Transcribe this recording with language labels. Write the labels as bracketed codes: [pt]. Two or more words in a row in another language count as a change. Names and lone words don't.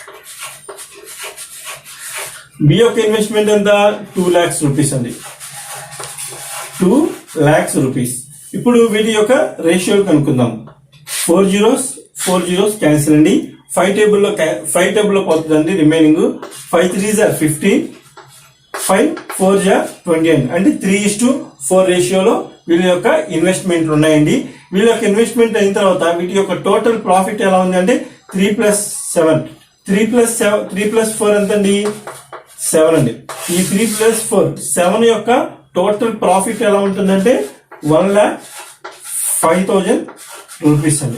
[te] బి యొక్క ఇన్వెస్ట్మెంట్ ఎంత [en] 2 lakhs rupees [te] అండి. [en] 2 lakhs rupees. [te] ఇప్పుడు వీటి యొక్క రేషియోలు కనుక్కుందాం. [en] 4 zeros cancel [te] అండి. 5 టేబుల్లో పోతుందండి రిమైనింగ్. [en] 5 3s are 15, 5 4s are 21 [te] అంటే 3:4 రేషియోలో వీళ్ళ యొక్క ఇన్వెస్ట్మెంట్లు ఉన్నాయండి. వీళ్ళ యొక్క ఇన్వెస్ట్మెంట్ అయిన తర్వాత వీటి యొక్క [en] total profit [te] ఎలా ఉంది అంటే 3 + 4 ఎంత అండి 7 అండి. ఈ 3 + 4 7 యొక్క [en] total profit [te] ఎలా ఉంటుందంటే 1,05,000 రూపీస్ అండి.